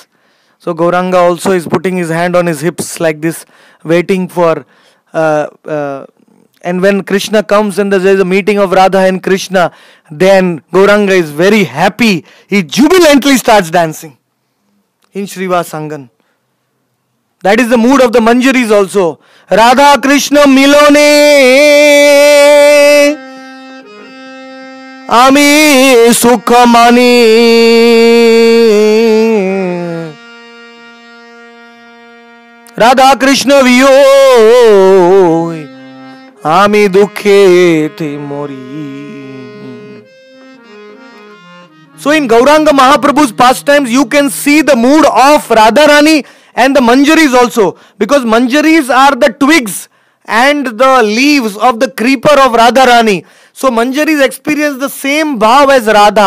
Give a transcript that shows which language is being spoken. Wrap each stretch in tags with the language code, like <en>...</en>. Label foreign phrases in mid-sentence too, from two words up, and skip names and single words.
<en>So Gauranga also is putting his hand on his hips like this, waiting for and when Krishna comes and there is a meeting of Radha and Krishna, then Gauranga is very happy. He jubilantly starts dancing in Srivas Angan. That is the mood of the Manjaris also.</en> <bn>রাধা কৃষ্ণ মিলনে আমি সুখমানি রাধা কৃষ্ণ বিয়ো আমি দুখে তে মরি.</bn> <en>So in Gauranga Mahaprabhu's pastimes, you can see the mood of Radharani and the Manjaris also. Because Manjaris are the twigs and the leaves of the creeper of Radharani. So Manjaris experience the same bhav as Radha.</en>